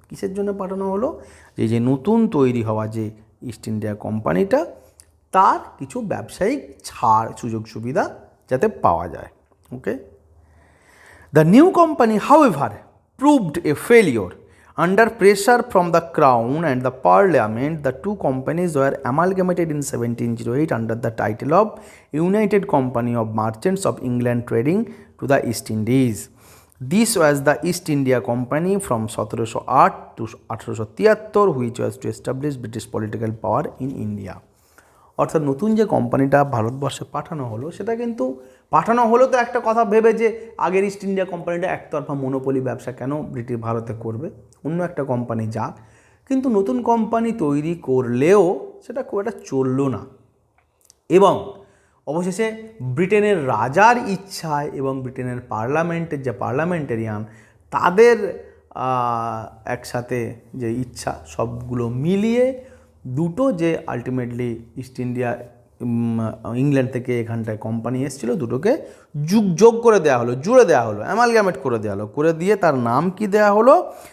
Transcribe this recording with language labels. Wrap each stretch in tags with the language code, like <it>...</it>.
<bn>কিসের জন্য পাঠানো হলো? যে নতুন তৈরি হওয়া যে ইস্ট ইন্ডিয়া কোম্পানিটা, তার কিছু ব্যবসায়িক ছাড়, সুযোগ সুবিধা যাতে পাওয়া যায়।</bn> <en>Okay, the new company however proved a failure. Under pressure from the crown and the parliament, the two companies were amalgamated in 1708 under the title of United Company of Merchants of England Trading to the East Indies. This was the East India Company from 1708 to 1873, which was to establish British political power in India.</en> <bn>অর্থাৎ নতুন যে কোম্পানিটা ভারতবর্ষে পাঠানো হলো, সেটা কিন্তু পাঠানো হলো তো একটা কথা ভেবে যে আগের ইস্ট ইন্ডিয়া কোম্পানিটা একতরফা মনোপলি ব্যবসা কেন ভারতে করবে, অন্য একটা কোম্পানি যাক। কিন্তু নতুন কোম্পানি তৈরি করলেও সেটা খুব একটা চললো না এবং অবশেষে ব্রিটেনের রাজার ইচ্ছায় এবং ব্রিটেনের পার্লামেন্টের যে পার্লামেন্টেরিয়ান তাদের একসাথে যে ইচ্ছা সবগুলো মিলিয়ে দুটো যে আলটিমেটলি ইস্ট ইন্ডিয়া ইংল্যান্ড থেকে এখানটায় কোম্পানি এসেছিলো দুটোকে যোগ করে দেওয়া হলো, জুড়ে দেওয়া হলো, অ্যামালগামেট করে দেওয়া হলো, করে দিয়ে তার নাম কি দেওয়া হলো?</bn>